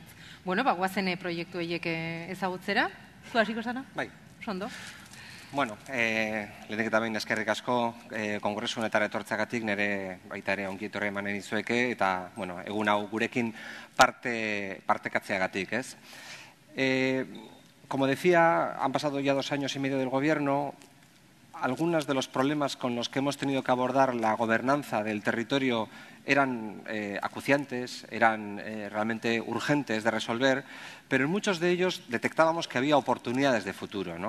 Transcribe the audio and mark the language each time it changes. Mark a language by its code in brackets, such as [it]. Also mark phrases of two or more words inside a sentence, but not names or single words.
[eu] Guazen proiektu horiek ezagutzera. Zu hasiko zara? Bai. Sondo. Lehenik eta behin eskerrik asko kongresu honetara etortzeagatik nire baita ere ongi etorri emanen dizueke eta egun hau gurekin partekatzeagatik, ez? [es] Como decía, han pasado ya 2 años y medio del gobierno. Algunos de los problemas con los que hemos tenido que abordar la gobernanza del territorio eran acuciantes, eran realmente urgentes de resolver, pero en muchos de ellos detectábamos que había oportunidades de futuro, ¿no?